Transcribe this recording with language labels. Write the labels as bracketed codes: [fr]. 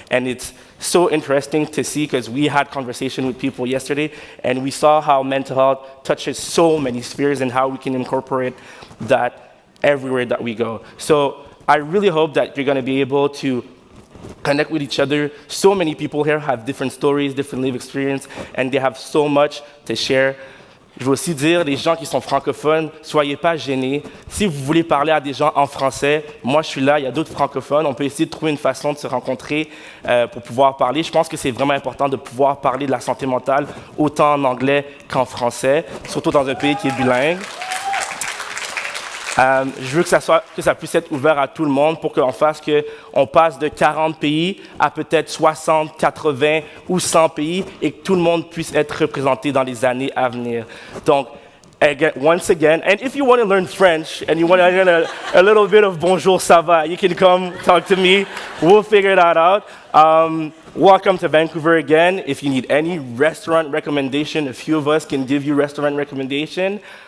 [en] And it's so interesting to see, because we had conversation with people yesterday, and we saw how mental health touches so many spheres and how we can incorporate that everywhere that we go. So I really hope that you're going to be able to connect with each other. So many people here have different stories, different life experience, and they have so much to share. [fr] Je veux aussi dire, les gens qui sont francophones, soyez pas gênés. Si vous voulez parler à des gens en français, moi je suis là, il y a d'autres francophones, on peut essayer de trouver une façon de se rencontrer pour pouvoir parler. Je pense que c'est vraiment important de pouvoir parler de la santé mentale autant en anglais qu'en français, surtout dans un pays qui est bilingue. Je veux que ça puisse être ouvert à tout le monde pour qu'on passe de 40 pays à peut-être 60, 80 ou 100 pays et que tout le monde puisse être représenté dans les années à venir. Donc, [en] again, once again, and if you want to learn French and you want to learn a little bit of [fr] bonjour, ça va, [en] you can come talk to me. We'll figure that out. Welcome to Vancouver again. If you need any restaurant recommendation, a few of us can give you restaurant recommendation.